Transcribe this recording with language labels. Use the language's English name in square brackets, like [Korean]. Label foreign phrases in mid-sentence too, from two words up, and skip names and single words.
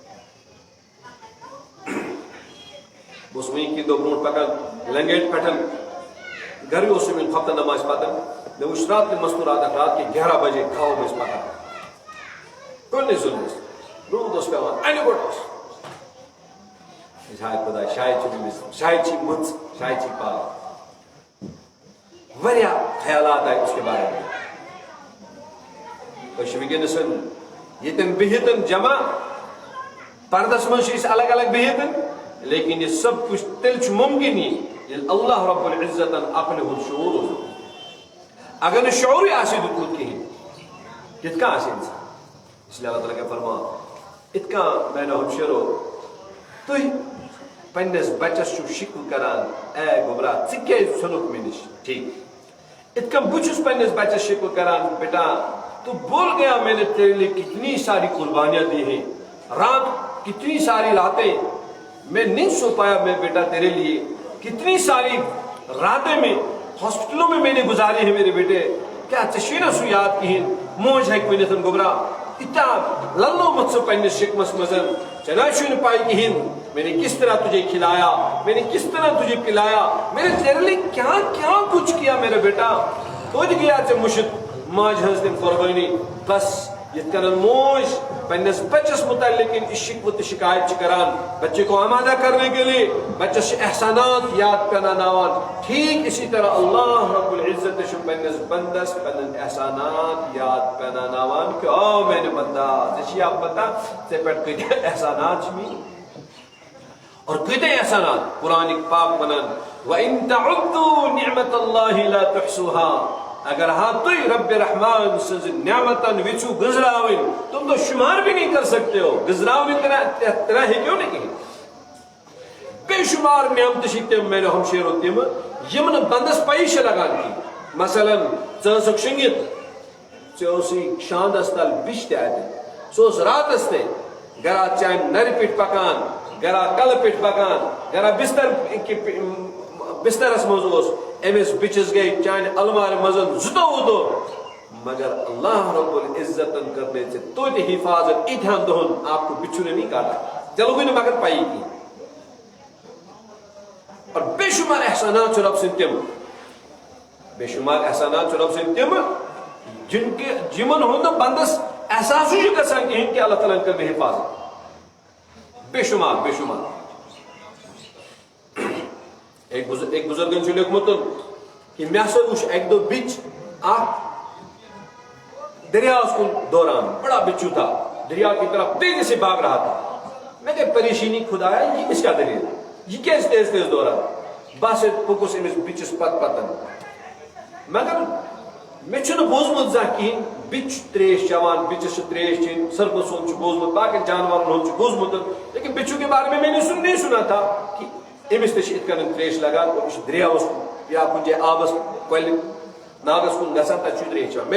[Kashmiri] بہٕ اوسُس وٕنی کینٛہہ دۄہ برونٛٹھ پکان لنگیٹ پٮ۪ٹھ گرِ اوسُم ییٚلہِ ہفتہٕ نماز پتہٕ مےٚ وٕچھ رات تہِ مستوٗرات [Urdu] رات کے 11 بجے [Kashmiri] کھاو أسۍ پکان کُنہِ ظُلمس روٗد اوس پیٚوان انہِ گوٚٹ اوس ہاے خۄدا شاید چھِ أمِس شاید چھِ مٕژ شاید چھِ پاک واریاہ خیالات آیہِ [Urdu] اس کے بارے میں. [Kashmiri] أسۍ چھِ وٕنکیٚنس ییٚتٮ۪ن بِہِتھ جمع پردس منٛز چھِ أسۍ الگ الگ بِہِتھ [Urdu] لیکن یہ سب کچھ [Kashmiri] تیٚلہِ چھُ ممکن ییٚلہِ اللہ رب العزتن عقلہِ ہُنٛد شعوٗر اوس دیُتمُت. اگر نہٕ شعوٗرٕے آسہِ دیُتمُت کِہیٖنۍ کِتھ کٔنۍ آسہِ اِنسان. [Urdu] اس لیے [Kashmiri] اللہ تعالیٰ کیٛاہ فرماو یِتھ کٔنۍ میانیو ہمشیرو تُہۍ پننِس بچس چھِو شِکوٕ کران اے گوبرا ژٕ کیٛازِ ژھُنُکھ مےٚ نِش ٹھیٖک یِتھ کٔنۍ بہٕ چھُس پننِس بچس شِکوٕ کران [Urdu] بیٹا تو بھول گیا میں نے تیرے لیے کتنی ساری قربانیاں دی ہیں رات کتنی ساری راتیں میں نہیں سو پایا میں بیٹا تیرے لیے کتنی ساری راتیں میں ہاسپٹلوں میں نے گزاری ہے میرے بیٹے کیا [Kashmiri] ژےٚ چھُے سُہ یاد کِہیٖنۍ موج ہیٚکہِ ؤنِتھ گوبرا ییٖتیٛاہ للومُت ژٕ پننِس شِکمس منٛز ژےٚ نہ چھُے نہٕ پاے کِہیٖنۍ [Urdu] میں نے کس طرح تجھے کھلایا میں نے کس طرح تجھے پلایا میں نے تیرے لیے کیا کیا کچھ کیا میرے بیٹا [Kashmiri] توتہِ گٔیا ژےٚ مُشِت ماجہِ ہٕنٛز تِم قۄربٲنی بس یِتھ کٔنۍ موج پننِس بچس متعلق ان شکوہ تہٕ شکایت چھِ کران [Urdu] بچے کو آمادہ کرنے کے لیے [Kashmiri] بچس چھِ احسانات یاد پیناوان [Urdu] ٹھیک اسی طرح [Kashmiri] اللہ رب العزت چھُ پننِس بندس پنٕنۍ احسانات یاد پیناوان کہ او میانہِ بندا ژےٚ چھِیا پتہ ژےٚ پٮ۪ٹھ کۭتیاہ احسانات چھِ میٲنۍ اور کۭتیاہ احسانات قرآن پاک ونان [Arabic] وَإِن تَعُدُّوا نِعْمَةَ اللَّهِ لَا تُحْصُوهَا [Kashmiri] اگر ہاں تُہۍ رب رحمان سٕنٛز نعمتن ویژھِو گٔنزراوٕنۍ تِم [Urdu] تو شُمار بھی نہیں کر سکتے ہو [Kashmiri] گٔنزراوٕنۍ ترٛےٚ ہیٚکِو نہٕ کِہیٖنۍ بے شُمار نعمتہٕ چھِ تِم میانیو ہمشیرو تِم یِم نہٕ بندس پَیی چھِ لگان کِہیٖنۍ مثلاً ژٕ ٲسٕکھ شۄنٛگِتھ ژےٚ اوسُے شاندس تل بِچ تہِ اَتہِ سُہ اوس راتس تہِ گرا چانہِ نرِ پیٚٹھۍ پکان گرا کلہٕ پیٚٹھۍ پکان گرا بسترس منٛز اوس أمِس بِچس گٔے چانہِ المارِ منٛز 2 دۄہ مگر اللہ رب العزتن کرنے ژےٚ توتہِ حفاظت ییٖتہن دۄہن [Urdu] آپ کو بِچھُ نے نہیں کاٹا [Kashmiri] ژےٚ لوگُے نہٕ مگر پَیی کِہیٖنۍ اور بے شُمار احسانات چھِ رۄب سٕنٛدۍ تِم بے شُمار احسانات چھِ رۄب سٕنٛدۍ تِم یِمن ہُنٛد نہٕ بندس احساسٕے چھُ گژھان کِہیٖنۍ کہِ اللہ تعالیٰ ہن کٔر مےٚ حفاظت بے شُمار بے شُمار. ایک بزرگن چھُ لیوکھمُت کہ مےٚ ہسا وُچھ اکہِ دۄہ بِچ اکھ دریاوس کُن دوران [Urdu] بڑا بچو تھا دریا کی طرف تیزی سے بھاگ رہا تھا میں کہ پریشانی خدایا یہ کس کا دلیل یہ کیسے تیز تیز [Kashmiri] دوران بس پوٚکُس أمِس بِچس پتن مگر مےٚ چھُنہٕ بوٗزمُت زانٛہہ کِہیٖنۍ بِچ چھُ تریش چٮ۪وان بِچس چھِ تریش چیٚنۍ سرپس ہُنٛد چھُ بوٗزمُت باقین جانورن ہُنٛد چھُ بوٗزمُت [Urdu] لیکن بِچو کے بارے میں نے نہیں سنا تھا کہ [Kashmiri] أمِس تہِ چھِ یِتھ کٔنۍ تریش لگان اور یہِ چھُ دریاوس یا کُنہِ جایہِ آبس کۄلہِ ناگس کُن گژھان تتہِ چھُ تریش چٮ۪وان میں